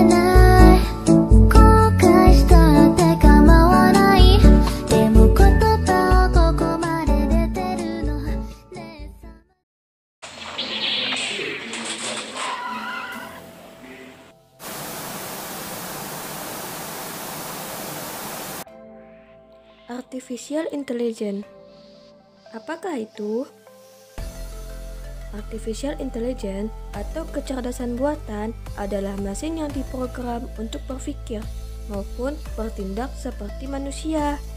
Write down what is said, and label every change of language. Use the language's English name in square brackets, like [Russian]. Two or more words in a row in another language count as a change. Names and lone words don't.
[Japanese] ない後悔したって構わないでも言葉をここまで出てるのねえ [English] Artificial Intelligence. [Indonesian] Apakah itu? [English] Artificial Intelligence [Indonesian] atau kecerdasan buatan adalah mesin yang diprogram untuk berpikir maupun bertindak seperti manusia.